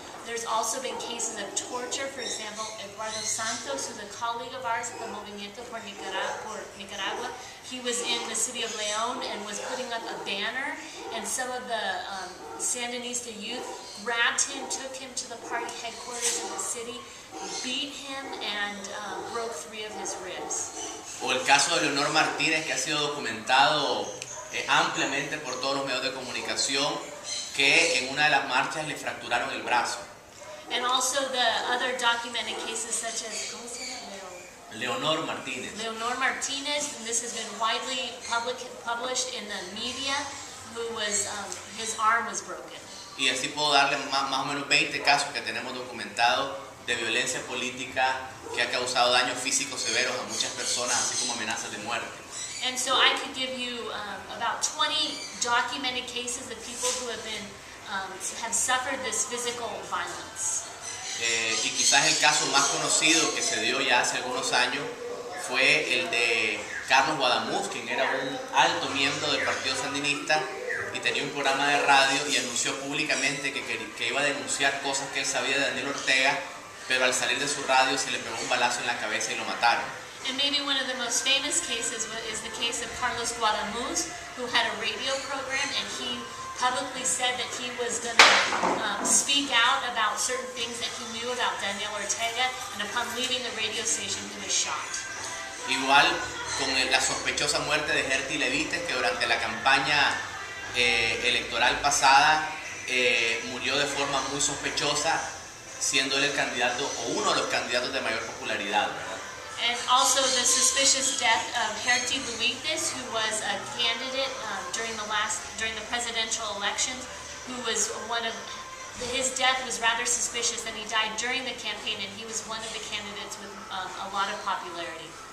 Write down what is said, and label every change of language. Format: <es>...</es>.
<en>There's also been cases of torture. For example, Eduardo Santos, who's a colleague of ours at the Movimiento por Nicaragua, he was in the city of León and was putting up a banner, and some of the Sandinista youth grabbed him, took him to the party headquarters in the city, beat him, and broke 3 of his ribs.</en> <es>O el caso de Leonor Martínez, que ha sido documentado ampliamente por todos los medios de comunicación, que en una de las marchas le fracturaron el brazo.</es> <en>And also the other documented cases such as,</en> <es>¿cómo se llama? Leonor Martínez.</es> <en>Leonor Martínez, and this has been widely published in the media, who was, his arm was broken.</en> <es>Y así puedo darle más o menos 20 casos que tenemos documentados de violencia política que ha causado daños físicos severos a muchas personas, así como amenazas de muerte.</es> <en>And so I could give you about 20 documented cases of people who have been have suffered this physical violence.</en> <es>Y quizás el caso más conocido que se dio ya hace algunos años fue el de Carlos Guadamuz, quien era un alto miembro del Partido Sandinista y tenía un programa de radio y anunció públicamente que iba a denunciar cosas que él sabía de Daniel Ortega, pero al salir de su radio se le pegó un balazo en la cabeza y lo mataron.</es> <en>And maybe one of the most famous cases is the case of Carlos Guadamuz, who had a radio program, and he publicly said that he was going to speak out about certain things that he knew about Daniel Ortega, and upon leaving the radio station he was shot.</en> <es>Igual con la sospechosa muerte de Gerty Levites, que durante la campaña electoral pasada murió de forma muy sospechosa, siendo él el candidato o uno de los candidatos de mayor popularidad, ¿verdad?</es> <en>And also the suspicious death of Gerty Luites, who was a candidate during the presidential elections, who was his death was rather suspicious, and he died during the campaign, and he was one of the candidates with a lot of popularity.</en>